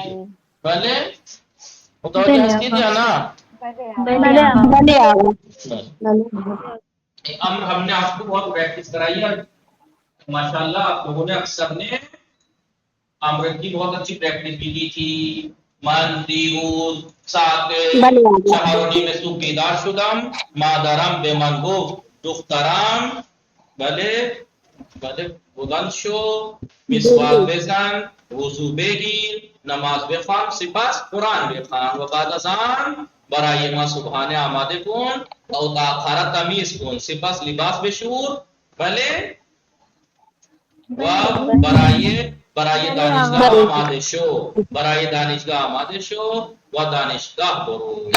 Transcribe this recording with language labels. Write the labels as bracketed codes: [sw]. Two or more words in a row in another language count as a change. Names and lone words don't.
[ur] بھلے [fa] متوجہ ہستی [ur] دیا نا؟ ہم نے آپ کو بہت پریکٹس کرائی ہے ماشاءاللہ. آپ لوگوں نے اکثر نے امر کی بہت اچھی پریکٹس بھی کی تھی. [fa] من دیروز ساعت شهرونی میں صبح بیدار شدم، مادرم به من گفت دخترم، بله بله بلند شو، مسواک بزن، وضو بگیر، نماز بخوان، سپس قرآن بخوان و بعد از آن برای ما صبحانه آماده کن و تأخر تمیز کن، سپس لباس بشور، بله و برای دانشگاه آماده شو، برای دانشگاه آماده شو و دانشگاه برو.